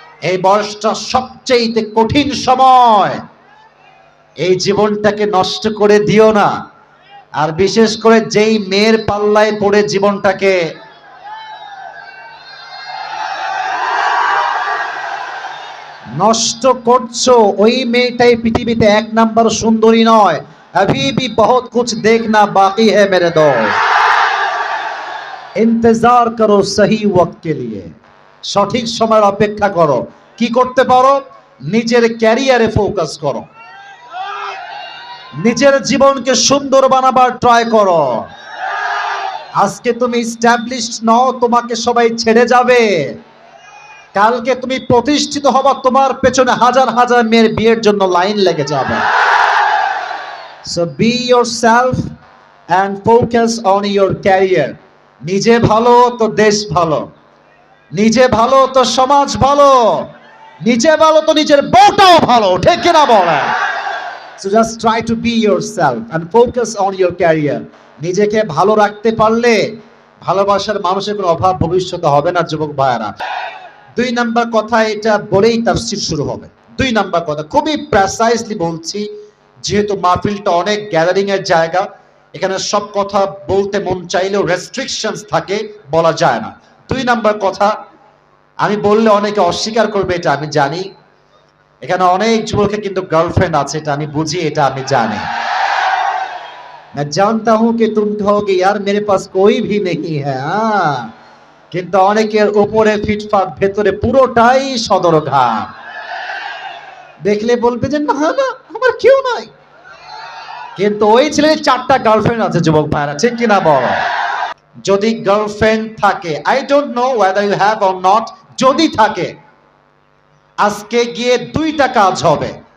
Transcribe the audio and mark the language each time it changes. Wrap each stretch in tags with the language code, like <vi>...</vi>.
<bn>এই বয়সটা সবচেয়ে কঠিন সময়। এই জীবনটাকে নষ্ট করে দিও না। আর বিশেষ করে যেই মেয়ের পাল্লায় পড়ে জীবনটাকে নষ্ট করছো, ওই মেয়েটাই পৃথিবীতে 1 নাম্বার সুন্দরী নয়।</bn> <hi>अभी भी बहुत कुछ देखना बाकी है मेरे दोस्त। इंतजार करो सही वक्त के लिए।</hi> <bn>সঠিক সময়ের অপেক্ষা করো। কি করতে পারো? নিজের ক্যারিয়ারে ফোকাস করো, নিজের জীবনকে সুন্দর বানাবার ট্রাই করো। আজকে তুমি এস্টাবলিশড নও, তোমাকে সবাই ছেড়ে যাবে। কালকে তুমি প্রতিষ্ঠিত হবা, তোমার পেছনে হাজার হাজার মেয়ের বিয়ের জন্য লাইন লেগে যাবে।</bn> <en>So be yourself and focus on your career.</en> <bn>নিজে ভালো তো দেশ ভালো, নিজে ভালো তো সমাজ ভালো, নিজে ভালো তো নিজের বউটাও ভালো, ঠিক কিনা বলেন?</bn> <en>So just try to be yourself and focus on your career.</en> <bn>নিজেকে ভালো রাখতে পারলে ভালোবাসার মানুষের কোনো অভাব ভবিষ্যতে হবে না যুবক ভাইয়েরা। 2 নাম্বার কথা, এটা বলেই তাফসীর শুরু হবে। 2 নাম্বার কথা খুবই প্রেসাইজলি বলছি, যেহেতু মাহফিলটা অনেক গ্যাদারিং এর জায়গা, এখানে সব কথা বলতে মন চাইলেও রেস্ট্রিকশনস থাকে, বলা যায় না। 2 নাম্বার কথা, আমি বললে অনেকে অস্বীকার করবে, এটা আমি জানি। এখানে অনেক যুবকের কিন্তু গার্লফ্রেন্ড আছে, এটা আমি বুঝি, এটা আমি জানি।</bn> <hi>मैं जानता हूं कि तुम कहोगे यार मेरे पास कोई भी नहीं है,</hi> <bn>কিন্তু অনেকের উপরে ফিটফাট, ভেতরে পুরোটাই সদরঘাট। দেখলে বলবে যে না না আমার কেউ নাই, কিন্তু ওই ছেলের 4টা গার্লফ্রেন্ড আছে যুবক ভাইরা, ঠিক কিনা বল? যদি গার্লফ্রেন্ড থাকে,</bn> <en>I don't know whether you have or not,</en> <bn>যদি থাকে আজকে গিয়ে 2টা কাজ হবে।</bn>